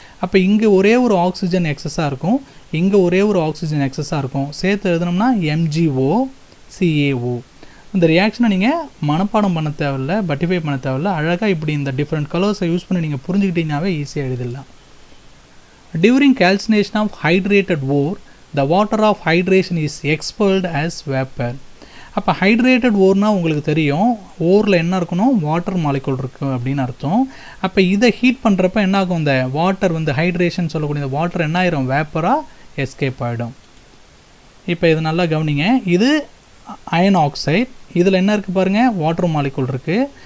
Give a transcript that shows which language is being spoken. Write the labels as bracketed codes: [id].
[ta] அப்போ இங்கே ஒரே ஒரு ஆக்சிஜன் எக்ஸஸாக இருக்கும், இங்கே ஒரே ஒரு ஆக்சிஜன் எக்ஸஸாக இருக்கும். சேர்த்து எழுதணும்னா MgO CaO. இந்த ரியாக்ஷனை நீங்கள் மனப்பாடம் பண்ண தேவையில்லை, பட்டிஃபை பண்ண தேவையில்லை. அழகாக இப்படி இந்த டிஃப்ரெண்ட் கலர்ஸை யூஸ் பண்ணி நீங்கள் புரிஞ்சுக்கிட்டீங்கன்னாவே ஈஸியாக எழுதிடலாம். [en] During calcination of hydrated ore, the water of hydration is expelled as vapor. [ta] அப்போ ஹைட்ரேட்டட் ஓர்னால் உங்களுக்கு தெரியும், ஓரில் என்ன இருக்கணும், வாட்டர் மாலிகுல் இருக்குது அப்படின்னு அர்த்தம். அப்போ இதை ஹீட் பண்ணுறப்ப என்ன ஆகும், இந்த வாட்டர் வந்து ஹைட்ரேஷன் சொல்லக்கூடிய இந்த வாட்டர் என்ன ஆயிரும், வேப்பராக எஸ்கேப் ஆகிடும். இப்போ இது நல்லா கவனிங்க, இது அயன் ஆக்சைடு, இதில் என்ன இருக்குது பாருங்கள், வாட்டர் மாலிகுல் இருக்குது.